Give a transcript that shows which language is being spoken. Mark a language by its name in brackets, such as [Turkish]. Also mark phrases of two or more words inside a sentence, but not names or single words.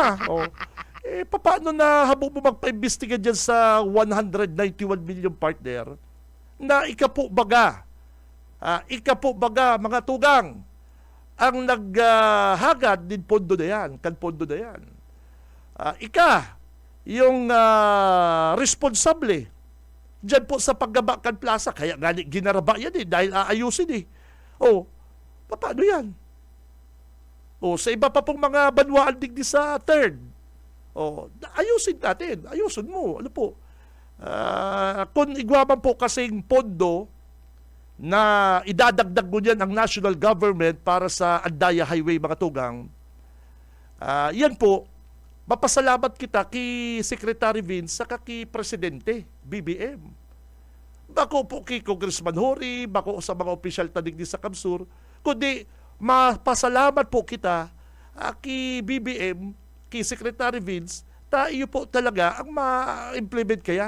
[Bikol] Paano na habo mo magpa-imbestiga dyan sa 191 million partner na ika po baga, mga tugang, ang naghagad din pondo na yan, pondo na yan. [Filipino] Yung responsable dyan po sa paggaba kan plaza, kaya ginaraba yan dahil aayusin paano yan? [Bikol] Sa iba pa pong mga banwaan digdi sa third, [Filipino] ayusin natin. Ayusin mo. [Bikol] Kung igwaman po kasing pondo na idadagdag mo niyan ang national government para sa Andaya Highway, mga tugang, yan po, mapasalamat kita kay Secretary Vince saka kay Presidente, BBM. Bako po kay Congressman Hori, bako sa mga opisyal tadig sa Kamsur, kundi mapasalamat po kita kay BBM, kay Secretary Vince, tayo po talaga ang ma-implement kayan.